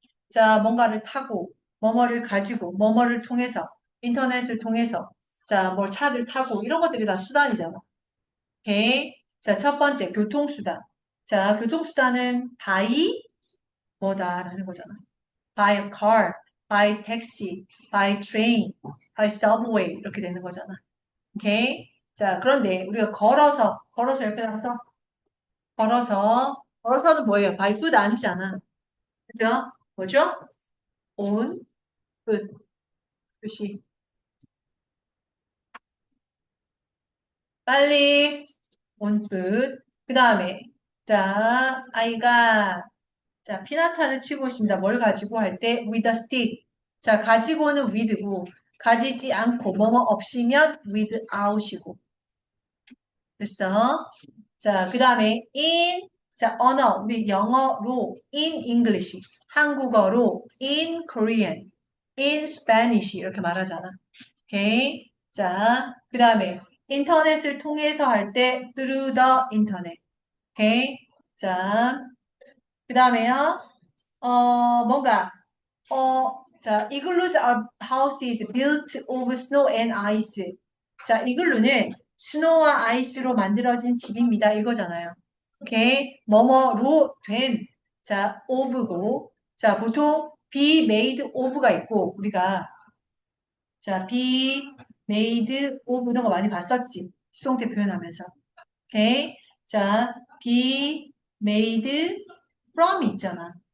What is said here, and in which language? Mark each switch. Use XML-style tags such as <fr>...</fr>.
<ko>자, 뭔가를 타고, 뭐뭐를 가지고, 뭐뭐를 통해서, 인터넷을 통해서, 자, 뭐 차를 타고, 이런 것들이 다 수단이잖아. 오케이? 자, 첫 번째, 교통수단. 자, 교통수단은 by 뭐다라는 거잖아.</ko> <en>by a car, by taxi, by train, by subway 이렇게 되는 거잖아.</en> <ko>오케이? 자, 그런데 우리가 걸어서 옆에 나가서 걸어서는 뭐예요?</ko> <en>by foot 아니잖아.</en> <ko>그죠? 뭐죠? on foot 표시.</ko> <en>빨리 on foot.</en> <ko>그 다음에 자, 아이가 자, 피나타를 치고 있습니다. 뭘 가지고 할 때</ko> <en>with a stick.</en> <ko>자, 가지고는 with고 가지지 않고 뭐뭐 없이면 without이고. 됐어? 자, 그 다음에 in, 자, 언어, 우리 영어로 in English, 한국어로 in Korean, in Spanish 이렇게 말하잖아. 오케이? 자, 그 다음에 인터넷을 통해서 할 때</ko> <en>through the internet.</en> <ko>오케이? 자, 그 다음에요.</ko> <en>뭔가 자, igloo's are houses built of snow and ice.</en> <ko>자, 이글루는 스노우와 아이스로 만들어진 집입니다. 이거잖아요. 오케이. 뭐뭐로 된, 자, of고, 자, 보통 be made of가 있고, 우리가, 자, be made of 이런 거 많이 봤었지. 수동태 표현하면서. 오케이. 자, be made from 있잖아.</ko>